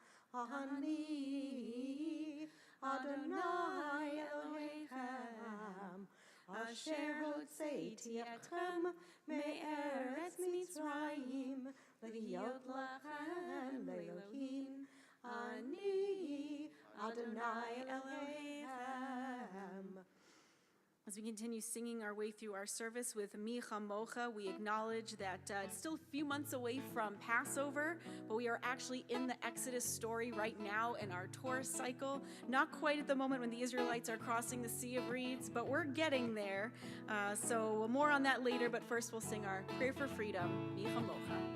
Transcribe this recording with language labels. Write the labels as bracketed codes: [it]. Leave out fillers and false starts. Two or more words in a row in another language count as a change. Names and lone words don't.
[he] אני אדוני אלוהיכם אשר הוצאתי אתכם מארץ מצרים להיות לכם לאלוהים. אני אדוני אלוהים. [en] As we continue singing our way through our service with [he] מי כמוכה, [en] we acknowledge that it's still a few months away from Passover, but we are actually in the Exodus story right now in our Torah cycle. Not quite at the moment when the Israelites are crossing the Sea of Reeds, but we're getting there. So more on that later, but first we'll sing our prayer for freedom, Mi Chamocha.